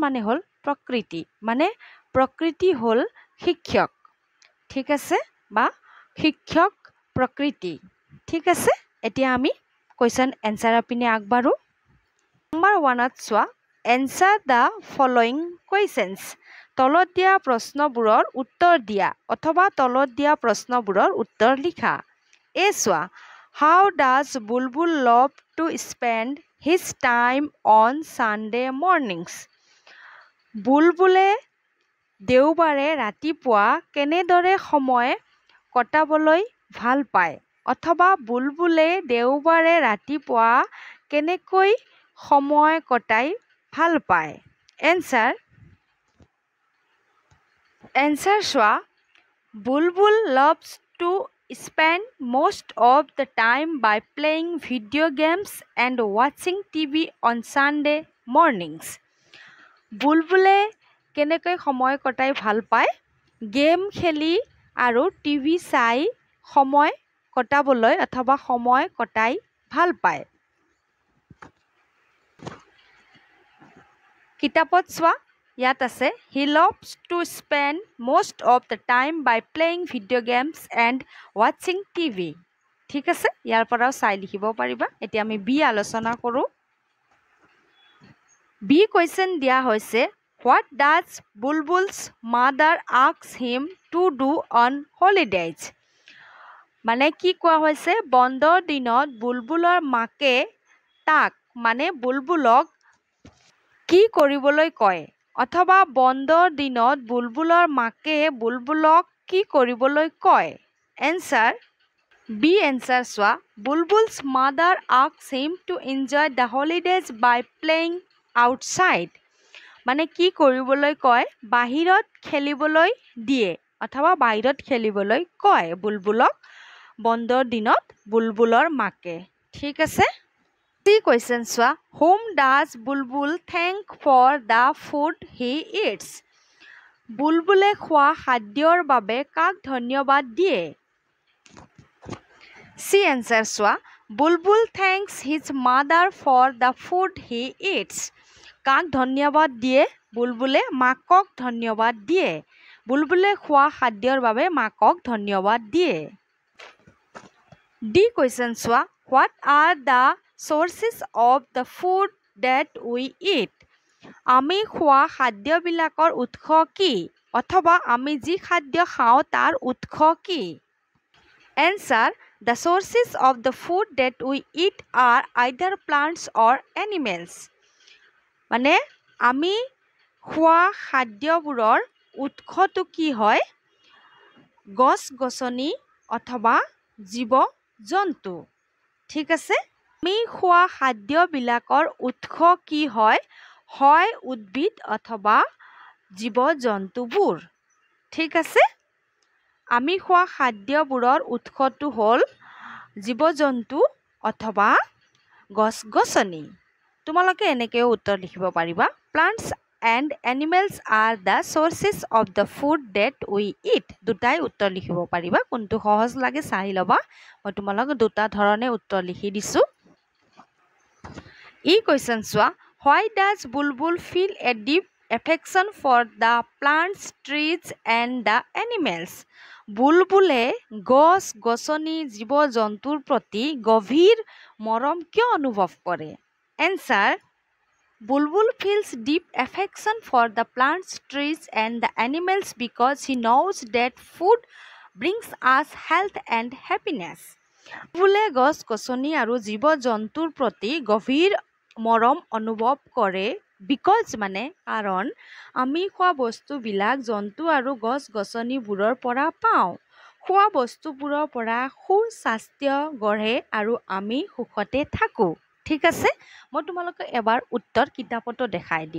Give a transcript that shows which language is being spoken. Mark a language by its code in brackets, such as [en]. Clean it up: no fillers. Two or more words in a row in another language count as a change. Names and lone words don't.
[as] মানে হল প্ৰকৃতি মানে প্ৰকৃতি হল শিক্ষক ঠিক আছে বা শিক্ষক প্ৰকৃতি ঠিক আছে এতিয়া আমি [en] question answer [as] পিনে আগবাঢ়ো নাম্বাৰ 1ত চোৱা [en] answer the following questions [as] তলত দিয়া প্ৰশ্নবোৰৰ উত্তৰ দিয়া অথবা তলত দিয়া প্ৰশ্নবোৰৰ উত্তৰ লিখা এ চোৱা [en] How does Bulbul love to spend his time on Sunday mornings? [as] বুলবুলে দেওবাৰে ৰাতিপুৱা কেনেদৰে সময় কটাবলৈ ভাল পায় অথবা বুলবুলে দেওবাৰে ৰাতিপুৱা কেনেকৈ সময় কটাই ভাল পায় [en] এনসাৰ চোৱা বুলবুল loves to spend most of the time by playing video games and watching TV on Sunday mornings. [as] বুলবুলে কেনেকৈ সময় কটাই ভাল পায় গেম খেলি আৰু টিভি চাই সময় কটাবলৈ অথবা সময় কটাই ভাল পায় কিতাপত চোৱা ইয়াত আছে [en] he loves to spend most of the time by playing video games and watching TV [as] ঠিক আছে ইয়াৰ পৰাও চাই লিখিব পাৰিবা এতিয়া আমি বি আলোচনা কৰো বি কোৱেশ্চন দিয়া হৈছে [en] what does Bulbul's mother ask him to do on holidays [as] মানে কি কোৱা হৈছে বন্ধৰ দিনত বুলবুলৰ মাকে তাক মানে বুলবুলক কি কৰিবলৈ কয় অথবা বন্ধৰ দিনত বুলবুলৰ মাকে বুলবুলক কি কৰিবলৈ কয় এনসাৰ বি এনসাৰ চোৱা [en] বুলবুল's mother asks him to enjoy the holidays by playing outside [as] মানে কি কৰিবলৈ কয় বাহিৰত খেলিবলৈ দিয়ে অথবা বাহিৰত খেলিবলৈ কয় বুলবুলক বন্ধৰ দিনত বুলবুলৰ মাকে ঠিক আছে question চোৱা [en] whom does Bulbul thank for the food he eats [as] বুলবুলে খোৱা খাদ্যৰ বাবে কাক ধন্যবাদ দিয়ে সি এনসাৰ চোৱা [en] Bulbul thanks his mother for the food he eats [as] কাক ধন্যবাদ দিয়ে বুলবুলে মাকক ধন্যবাদ দিয়ে বুলবুলে খোৱা খাদ্যৰ বাবে মাকক ধন্যবাদ দিয়ে ডি question চোৱা [en] what are the sources of the food that we eat [as] আমি খোৱা খাদ্যবিলাকৰ উৎস কি অথবা আমি যি খাদ্য খাওঁ তাৰ উৎস কি [en] answer the sources of the food that we eat are either plants or animals [as] মানে আমি খোৱা খাদ্যবোৰৰ উৎসটো কি হয় গছ-গছনি অথবা জীৱ-জন্তু ঠিক আছে আমি খোৱা খাদ্যবিলাকৰ উৎস কি হয় হয় উদ্ভিদ অথবা জীৱ-জন্তুবোৰ ঠিক আছে আমি খোৱা খাদ্যবোৰৰ উৎসটো হ'ল জীৱ-জন্তু অথবা গছ-গছনি তোমালোকে এনেকৈ উত্তৰ লিখিব পাৰিবা [en] প্লান্টস and animals are the sources of the food that we eat [as] দুটাই উত্তৰ লিখিব পাৰিবা কোনটো সহজ লাগে চাই লবা মই তোমালোক দুটা ধৰণে উত্তৰ লিখি দিছো ই কোৱেশ্চন চোৱা [en] why does Bulbul feel a deep affection for the plants trees and the animals [as] বুলবুলে গছ গছনি জীৱ-জন্তুৰ প্ৰতি গভীৰ মৰম কিয় অনুভৱ কৰে [en] answer Bulbul feels deep affection for the plants, trees and the animals because he knows that food brings us health and happiness. [as] বুলবুলে গছ-গছনি আৰু জীৱ-জন্তুৰ প্ৰতি গভীৰ মৰম অনুভৱ কৰে because মানে কাৰণ আমি খোৱা বস্তুবিলাক জন্তু আৰু গছ-গছনিবোৰৰ পৰা পাওঁ খোৱা বস্তুবোৰৰ পৰা সুস্বাস্থ্য গঢ়ে আৰু আমি সুখতে থাকোঁ ঠিক আছে মই তোমালোকক এবাৰ উত্তৰ কিতাপতো দেখাই দিম